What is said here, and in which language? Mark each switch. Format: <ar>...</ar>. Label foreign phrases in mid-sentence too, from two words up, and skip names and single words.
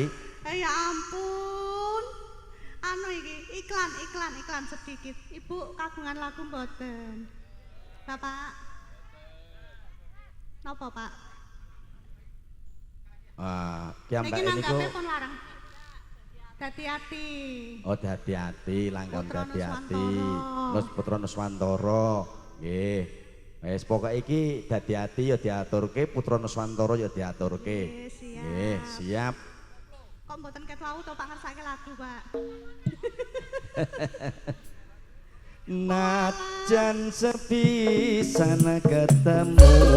<jv>Ya ampun. Anu iki</jv> <id>iklan sedikit.</id> <jv>Ibu kagungan lagu mboten? Bapak. Napa, Pak? Wah, kiambak Niki niku. nanggape pun larang. Hati-hati. Oh, hati-hati, langkon Putra hati-hati. Nuswantara. Nus Putra Nuswantara. Nggih. Wis pokoke iki hati-hati ya diaturke, Putra Nuswantara ya diaturke. Siap. Nggih, siap. Kok mboten ket wau to Pak ngersake lagu, Pak? Najan sepisan ketemu</jv>